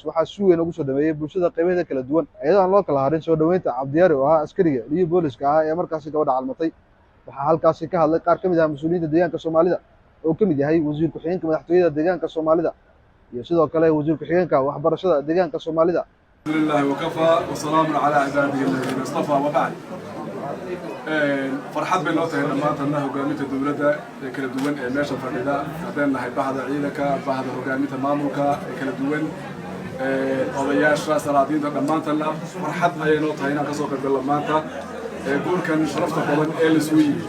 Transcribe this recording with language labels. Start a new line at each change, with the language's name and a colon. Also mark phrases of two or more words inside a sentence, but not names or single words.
Somali: waxa si weyn ugu soo dhameeyay bulshada qaybaheeda kala duwan iyadoo aan loo kala harin soo dhaweynta Cabdiyare oo ah askariga liyu booliska ah ee markaas gabadha calmatay waxa halkaas ka hadlay qaar kamid ah mas'uuliyiinta deegaanka Soomaalida oo kamid yahay wasiir ku xigeenka madaxtooyada deegaanka Soomaalida iyo sidoo kale wasiir ku xigeenka waxbarashada deegaanka Soomaalida
Arabic: الحمد لله وكفى وسلام على عباده الذين اصطفى وبعد
Somali: farxad bay noo tahay dhamaantanna hogaaminta dawladda ee kala duwan ee meesha fadhida hadeen nahay bahda ciidanka bahda hogaaminta maamulka ee kala duwan odayaasha salaadiinta dhamaantanna farxad ayay noo tahay inaan ka soo qaybgalno maanta guurkan sharafta badan ee la soo yiri